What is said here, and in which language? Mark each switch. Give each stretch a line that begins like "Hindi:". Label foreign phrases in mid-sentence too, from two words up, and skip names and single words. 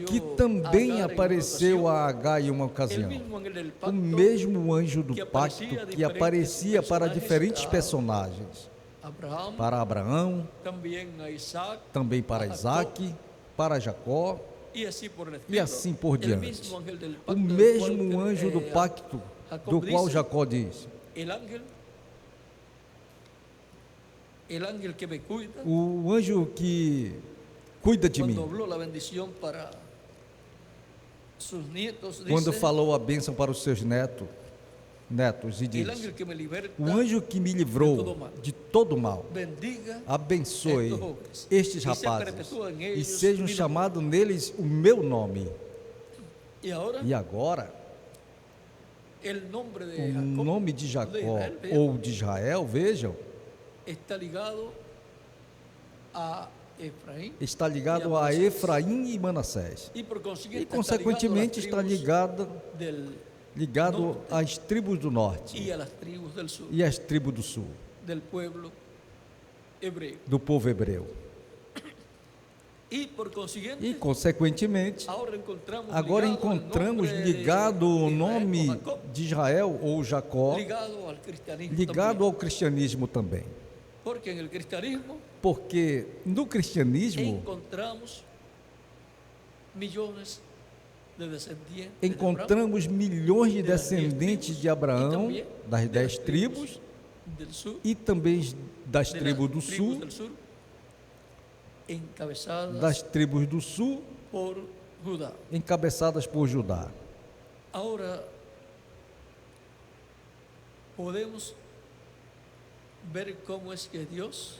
Portuguese: que a também
Spanish: Agar en
Portuguese: apareceu
Spanish: una
Portuguese: a Agar em uma
Spanish: ocasión. El
Portuguese: ocasião.
Spanish: mismo ángel del
Portuguese: O
Spanish: pacto
Portuguese: mesmo anjo do que pacto aparecia que aparecia para diferentes personagens.
Spanish: Abraham,
Portuguese: Para Abraão,
Spanish: también a Isaac,
Portuguese: também para Isaac, para Jacó
Spanish: y así por el
Portuguese: e
Spanish: estilo.
Portuguese: assim por
Spanish: El
Portuguese: diante.
Spanish: mismo ángel del
Portuguese: O
Spanish: pacto, del
Portuguese: mesmo
Spanish: cual,
Portuguese: anjo do pacto do qual Jacó diz:
Spanish: el ángel que me cuida,
Portuguese: o anjo que cuida de mim.
Spanish: cuando habló la bendición para sus nietos,
Portuguese: Quando
Spanish: dice,
Portuguese: falou a bênção para os seus netos e
Spanish: el
Portuguese: diz:
Spanish: ángel que me liberta,
Portuguese: o anjo que me livrou de todo mal,
Spanish: bendiga
Portuguese: abençoe
Spanish: estos jóvenes,
Portuguese: estes
Spanish: y se
Portuguese: rapazes
Spanish: perpetúa en
Portuguese: e
Spanish: ellos
Portuguese: sejam
Spanish: mi nombre.
Portuguese: chamados neles o meu nome.
Spanish: Y ahora,
Portuguese: E agora,
Spanish: el nombre de
Portuguese: o
Spanish: Jacob
Portuguese: nome de Jacó ou de Israel, vejam,
Spanish: está ligado a Efraín
Portuguese: está ligado a Efraim e Manassés.
Spanish: y por consiguiente
Portuguese: E, consequentemente, está ligado
Spanish: del
Portuguese: às tribos do norte
Spanish: y a las tribus del sur,
Portuguese: e às tribos do sul,
Spanish: del pueblo hebreo.
Portuguese: do povo hebreu.
Spanish: Y por consiguiente,
Portuguese: E, consequentemente, agora encontramos ligado o nome de Israel ou Jacó,
Spanish: ligado al cristianismo
Portuguese: ligado
Spanish: también.
Portuguese: ao cristianismo também.
Spanish: Porque en el cristianismo
Portuguese: Porque no cristianismo
Spanish: encontramos millones
Portuguese: encontramos milhões de descendentes de Abraão, das 10 tribos, e também das tribos do sul, das tribos do sul, encabeçadas por Judá. Agora, podemos ver como é que Deus